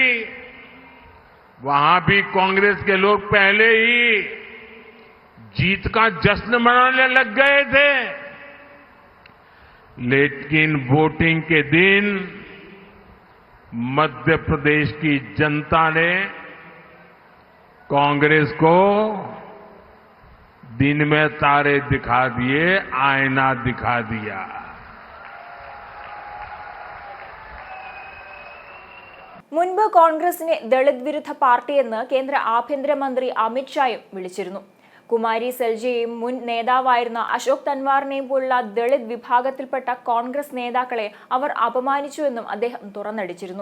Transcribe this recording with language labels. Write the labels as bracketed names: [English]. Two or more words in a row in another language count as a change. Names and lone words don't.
[Hindi] वहां भी कांग्रेस के लोग पहले ही जीत का जश्न मनाने लग गए थे, लेकिन वोटिंग के दिन मध्य प्रदेश की जनता ने कांग्रेस को दिन में तारे दिखा दिए, आईना दिखा दिया। [Malayalam] മുൻപ് കോൺഗ്രസിനെ ദളിത് വിരുദ്ധ പാർട്ടിയെന്ന് കേന്ദ്ര ആഭ്യന്തരമന്ത്രി അമിത് ഷായും വിളിച്ചിരുന്നു. കുമാരി സെൽജിയെയും മുൻ നേതാവായിരുന്ന അശോക് തൻവാറിനെയും പോലുള്ള ദളിത് വിഭാഗത്തിൽപ്പെട്ട കോൺഗ്രസ് നേതാക്കളെ അവർ അപമാനിച്ചുവെന്നും അദ്ദേഹം തുറന്നടിച്ചിരുന്നു.